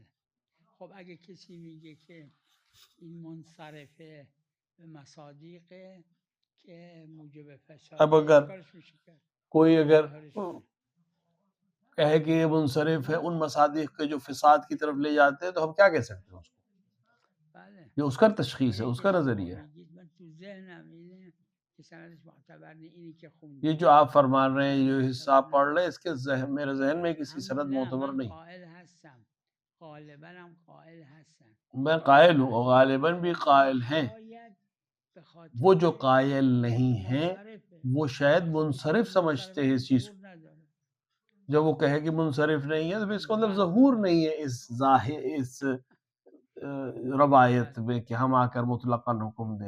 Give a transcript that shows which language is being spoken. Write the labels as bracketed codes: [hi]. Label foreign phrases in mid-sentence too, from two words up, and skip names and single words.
[fa] خب اگه کسی میگه که این منصرفه به مصادیقه که موجب فساد [ur] اب اگر [fa] کارش میشه کرد. [ur] کوئی اگر کہے کہ یہ منصرف ہے ان مصادیق کے جو فساد کی طرف لے جاتے ہیں تو ہم کیا کہہ سکتے ہیں اس کو؟ [fa] بله. [ur] یہ اس کا تشخیص ہے، اس کا نظریہ ہے. [fa] من تو ذهنم اینه که سندش معتبر نہیں، اینی که خوندم [ur] یہ جو آپ فرما رہے ہیں جو حصہ آپ پڑھ رہے ہیں اس کے میرے ذہن میں کسی سند معتبر نہیں. [fa] قائل هستم، غالبا هم قائل هستم. [ur] میں قائل ہوں اور غالباً بھی قائل ہیں. وہ جو قائل نہیں ہیں وہ شاید منصرف سمجھتے ہیں اس چیز کو. جب وہ کہے کہ منصرف نہیں ہے تو پھر اس کا مطلب ظہور نہیں ہے اس روایت میں کہ ہم آ کر مطلقاً حکم دیں.